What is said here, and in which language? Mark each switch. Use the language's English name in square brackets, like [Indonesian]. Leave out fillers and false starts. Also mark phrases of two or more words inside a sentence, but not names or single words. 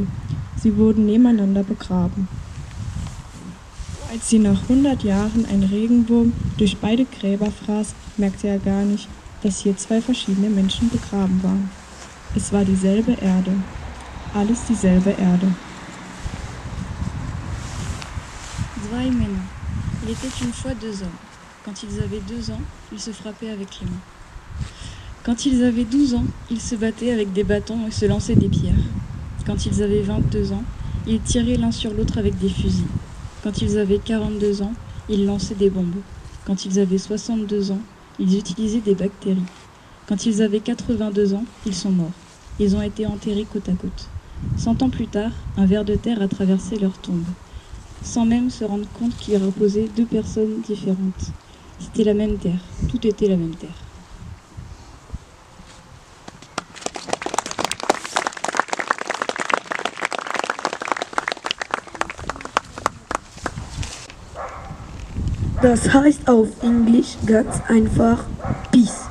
[German] Sie wurden nebeneinander begraben. Als sie nach 100 Jahren ein Regenwurm durch beide Gräber fraß, merkte er gar nicht, dass hier 2 verschiedene Menschen begraben waren. Es war dieselbe Erde. Alles dieselbe Erde. Zwei Männer. [French] Il était une fois 2 hommes. Quand ils avaient 2 ans, ils se frappaient avec les mains. Quand ils avaient 12 ans, ils se battaient avec des bâtons et se lançaient des pierres. Quand ils avaient 22 ans, ils tiraient l'un sur l'autre avec des fusils. Quand ils avaient 42 ans, ils lançaient des bombes. Quand ils avaient 62 ans, ils utilisaient des bactéries. Quand ils avaient 82 ans, ils sont morts. Ils ont été enterrés côte à côte. 100 ans plus tard, un ver de terre a traversé leur tombe, sans même se rendre compte qu'il y reposait 2 personnes différentes. C'était la même terre, tout était la même terre. [German] Das heißt auf Englisch ganz einfach Peace.